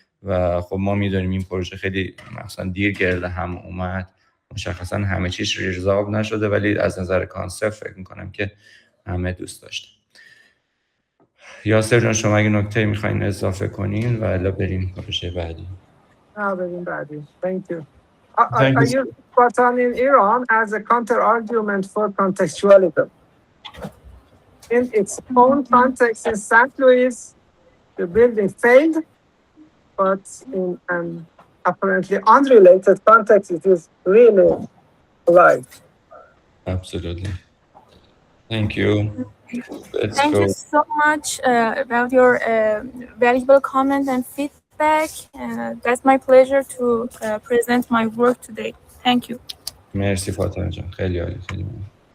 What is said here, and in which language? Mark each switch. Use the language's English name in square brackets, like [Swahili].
[Persian] و خب ما میدونیم این پروژه خیلی مثلا دیر گرد هم اومد، مشخصا همه چیش ریزالو نشده، ولی از نظر کانسپت فکر میکنم که همه دوست داشتن. یاسر جان شما اگه نکته میخواین اضافه کنین و الا بریم پروژه بعدی. بریم بعدی. [English] Thank you. Thank I you. use Spartan in Iran as a counter-argument for contextualism. In its own context in St. Louis, the building failed, but in an apparently unrelated context, it is really alive. Absolutely. Thank you. Thank you so much about your valuable comment and feedback. That's my pleasure to present my work today. Thank you. [Persian] مرسی فاطمه جان، خیلی عالی، خیلی ممنون.